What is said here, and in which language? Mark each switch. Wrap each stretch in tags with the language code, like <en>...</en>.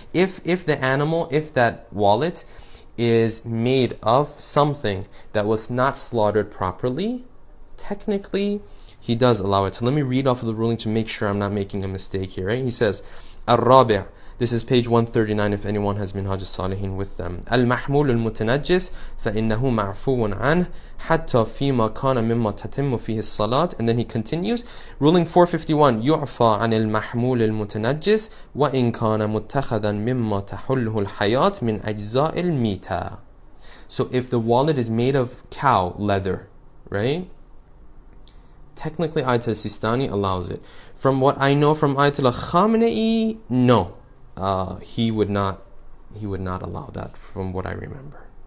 <en>If that wallet is made of something that was not slaughtered properly, technically he does allow it. So let me read off of the ruling to make sure I'm not making a mistake here. Right? He says, Al-Rabi'. This is page 139 if anyone has Minhaj al-Salihin with them.</en> <ar>Al-Mahmul al-Mutanajjis فَإِنَّهُ مَعْفُوٌ عَنْهُ حَتَّى فِيمَا كَانَ مِمَّا تَتِمُّ فِيهِ الصَّلَاةِ.</ar> <en>And then he continues, ruling 451,</en> <ar>يُعْفَى عَنِ الْمَحْمُولِ الْمُتَنَجِّسِ وَإِنْ كَانَ مُتَّخَذًا مِمَّا تَحُلُّهُ الْحَيَاةِ مِنْ أَجْزَاءِ الْمِيتَةِ.</ar> <en>So if the wallet is made of cow leather, right? Technically Ayatollah Sistani allows it. From what I know from Ayatollah Khamenei, no. He would not allow that from what I remember.</en>